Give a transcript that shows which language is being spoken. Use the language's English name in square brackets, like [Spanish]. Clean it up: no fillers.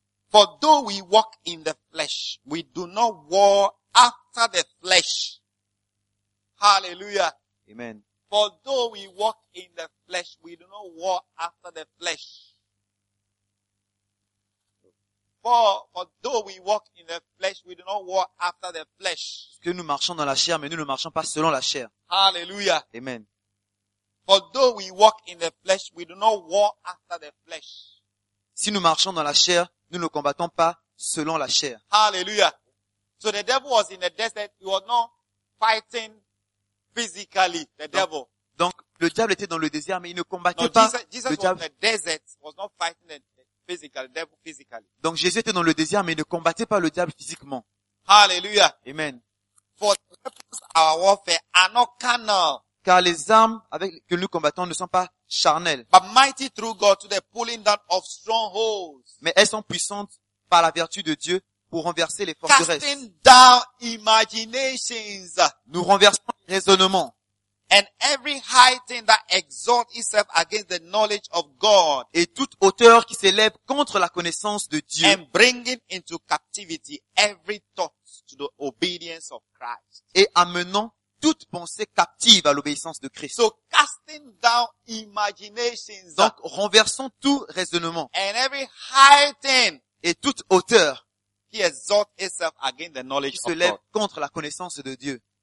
[English] For though we walk in the flesh, we do not war after the flesh. Hallelujah. Amen. For though we walk in the flesh, we do not war after the flesh. For though we walk in the flesh, we do not walk after the flesh. [French] Parce que nous marchons dans la chair, mais nous ne marchons pas selon la chair. [English] Hallelujah. Amen. For though we walk in the flesh, we do not walk after the flesh. [French] Si nous marchons dans la chair, nous ne combattons pas selon la chair. [English] Hallelujah. So the devil was in the desert. He was not fighting physically. The devil. [French] Donc le diable était dans le désert, mais il ne combattait pas. [English] Jesus [French] le diable. [English] Was in the desert. Was not fighting the devil physically. [French] Donc Jésus était dans le désert, mais il ne combattait pas le diable physiquement. [English] Hallelujah. Amen. For the weapons of our warfare are not carnal. [French] Car les armes avec que nous combattons ne sont pas charnelles. [English] But mighty through God to the pulling down of strongholds. [French] Mais elles sont puissantes par la vertu de Dieu pour renverser les forteresses. [English] Casting down imaginations. [French] Nous renversons les raisonnements. [English] And every high thing that exalts itself against the knowledge of God. [French] Et toute hauteur qui s'élève contre la connaissance de Dieu. [English] And bringing into captivity every thought to the obedience of Christ. [French] Et amenant toute pensée captive à l'obéissance de Christ. [English] So casting down imaginations. [French] Donc renversons tout raisonnement. [English] And every high thing. [French] Et toute hauteur qui exalte [English] itself against the knowledge of God. [French] Qui se lève contre la connaissance de Dieu.